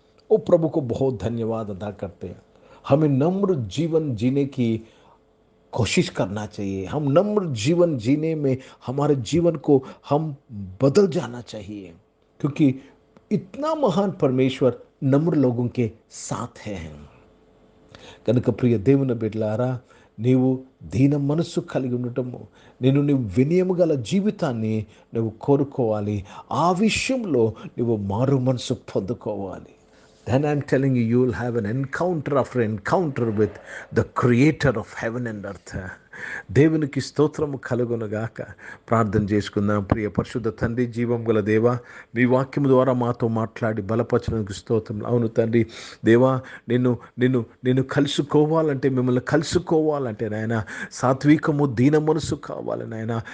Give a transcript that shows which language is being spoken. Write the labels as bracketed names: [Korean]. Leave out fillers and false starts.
[Hindi] ओ प्रभु को बहुत धन्यवाद अदा करते हैं. हमें नम्र जीवन जीने की कोशिश करना चाहिए। हम नम्र जीवन जीने में हमारे जीवन को हम बदल जाना चाहिए, क्योंकि इतना महान परमेश्वर नम्र लोगों के साथ है। [Telugu] కనుక ప్రియ దేవుని బిడ్డలారా, నీవు దీన మనస్సు కలిగి ఉండటము, నీవు వినయము గల జీవితాన్ని నువ్వు కోరుకోవాలి. ఆ విషయంలో నువ్వు మారు మనసు పొందుకోవాలి. [English] Then I'm telling you, you will have an encounter after encounter with the creator of heaven and earth. [Telugu] దేవునికి స్తోత్రము కలుగునుగాక. ప్రార్థన చేసుకుందాం. ప్రియ పరిశుద్ధ తండ్రి, జీవం గల దేవా, మీ వాక్యము ద్వారా మాతో మాట్లాడి బలపరచడానికి స్తోత్రం. అవును తండ్రి దేవా, నిన్ను కలుసుకోవాలంటే, మిమ్మల్ని కలుసుకోవాలంటే నాయన సాత్వికము, దీన మనసు కావాలి నాయన.